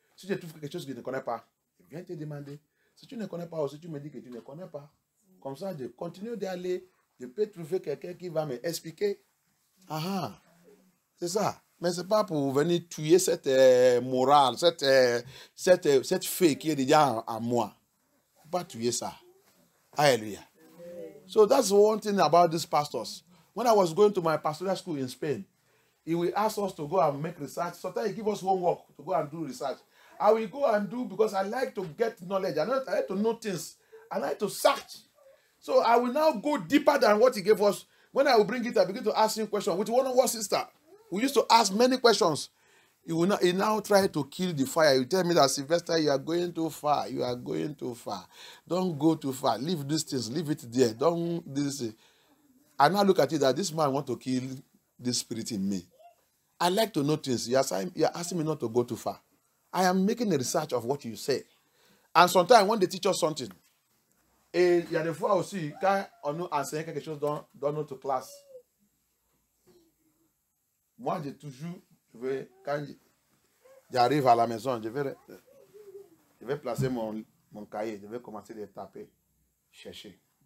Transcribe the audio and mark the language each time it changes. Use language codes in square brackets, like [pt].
[fr] Si je trouve quelque chose que je ne connais pas, je viens te demander. Si tu ne connais pas aussi, tu me dis que tu ne connais pas. Comme ça, je continue d'aller. Je peux trouver quelqu'un qui va m'expliquer. Ah, c'est ça. Mais ce n'est pas pour venir tuer cette morale, cette fée qui est déjà en moi. Il ne faut pas tuer ça. Hallelujah. [en] So that's one thing about these pastors. When I was going to my pastoral school in Spain, he will ask us to go and make research. Sometimes he give us homework to go and do research. I will go and do because I like to get knowledge. I like to know things. I like to search. So I will now go deeper than what he gave us. When I will bring it, I begin to ask him questions. With one sister, we used to ask many questions. He now try to kill the fire. He tell me that, Sylvester, you are going too far. You are going too far. Don't go too far. Leave these things. Leave it there. Don't this. I now look at it that this man want to kill this spirit in me. I like to know things. You are asking me not to go too far. I am making a research of what you say. And sometimes when they teach us something, [fr] et il y a des fois aussi, quand on nous enseigne quelque chose dans notre classe, moi, j'ai toujours, quand j'arrive à la maison, je vais placer mon cahier, je vais commencer à taper, chercher.